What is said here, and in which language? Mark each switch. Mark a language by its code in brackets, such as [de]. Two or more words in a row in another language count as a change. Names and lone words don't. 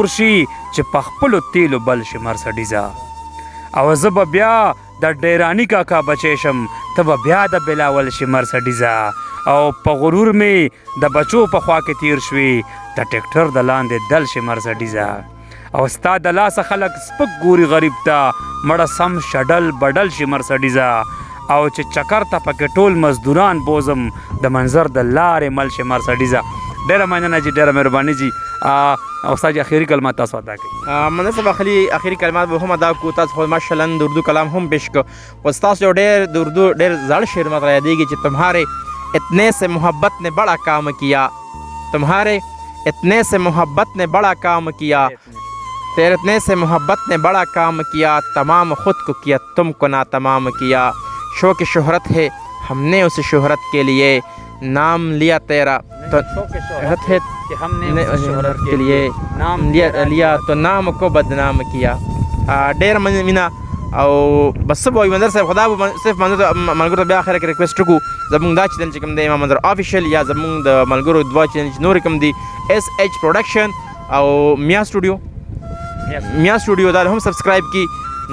[ps] شي چې په خپلو تیلو بل شي مرسډیزه، او زه به بیا د ډیرانی کاکا بچی شم، ته به بیا د بلاول شي مرسډیزه، او په غرور مې د بچو په خوا کې تیر شوي، د ټیکټر د لاندې دل شي مرسډیزه، او ستا د لاسه خلک سپک ګوري غریب ته، مړه سم شډل بدل شي مرسډیزه، او چې چکر ته پکې ټول مزدوران بوزم، د منظر د لارې مل شي مرسډیزه. ډېره مننه جی، ډېره مهرباني جی. استاد جی اخري کلمات تاسو ادا کړئ. منظر صاحب اخري کلمات به هم ادا کړو. تاسو خو ماشاءالله د اردو کلام هم پیش کړ، خو ستاسو یو ډېر د اردو ډېر زړ شعر ماته یادېږي چې [ur] تمہارے اتنے سے محبت نے بڑا کام کیا، تمہارے اتنے سے محبت نے بڑا کام کیا، تیرے اتنے سے محبت نے بڑا کام کیا، تمام خود کو کیا تم کو ناتمام کیا، شوق شہرت ہے ہم نے اس شہرت کے لیے نام لیا تیرا، تو شہرت ہے کہ ہم نے اس شہرت کے لیے نام لیا تو نام کو بدنام کیا. [ps] ډېر مینه او بس څه به وایي منظر صاحب، خدا به صرف ملګرو ته بیا اخره کې ریکویسټ وکړو، زموږ دا چینل چې کوم دی امام منظر آفیشل، یا زموږ د ملګرو دوه چینل چې نور کوم دي SH پروډکشن او میا سټوډیو، دا هم سبسکرایب کړي.